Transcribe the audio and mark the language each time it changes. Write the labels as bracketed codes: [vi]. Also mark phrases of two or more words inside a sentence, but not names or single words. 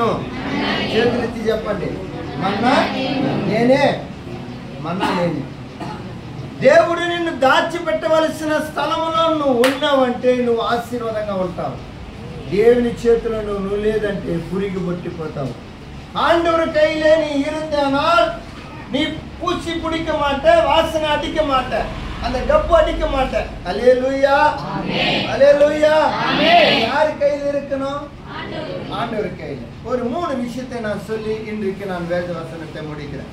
[te] చేతులెత్తి చెప్పండి. మన్నా నేనే, మన్నా నేనే. దేవుడు నిన్ను దాచిపెట్టవలసిన స్థలంలో నువ్వు ఉన్నావంటే నువ్వు ఆశీర్వాదంగా ఉంటావు. దేవుని చేతిలో నువ్వు లేదంటే పురిగి పట్టిపోతావు. [ta] ஆண்டவர் கையிலே நீ இருந்தானால் நீ பூச்சி பிடிக்க மாட்ட, வாசனை அடிக்க மாட்ட, அந்த கப்பு அடிக்க மாட்ட. அல்லேலூயா, அல்லேலூயா. யார் கையில் இருக்கணும்? ஆண்டவர் கையில். ஒரு 3 விஷயத்தை நான் சொல்லி இன்றைக்கு நான் வேத வசனத்தை முடிக்கிறேன்.